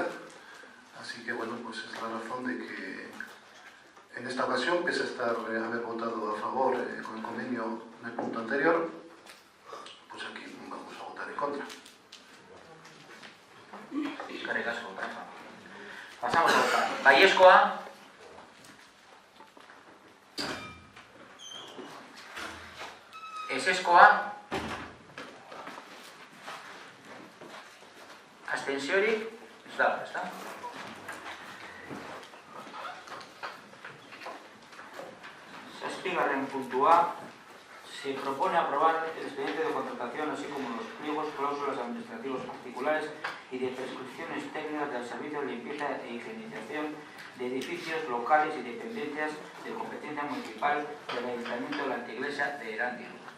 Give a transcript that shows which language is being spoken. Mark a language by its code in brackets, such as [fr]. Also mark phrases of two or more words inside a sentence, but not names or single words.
[es] Así que bueno, pues es la razón de que en esta ocasión, pese a haber votado a favor con el convenio en el punto anterior, pues aquí vamos a votar en contra. Pasamos a votar. [eu] Ballescoa. Ezezkoa. Abstentziorik ez dago, ezta? Zazpigarren puntua. [es] Se propone aprobar el expediente de contratación, así como los pliegos, cláusulas administrativos particulares y de prescripciones técnicas del servicio de limpieza e higienización de edificios locales y dependencias de competencia municipal del Ayuntamiento de la Anteiglesia de Erandio.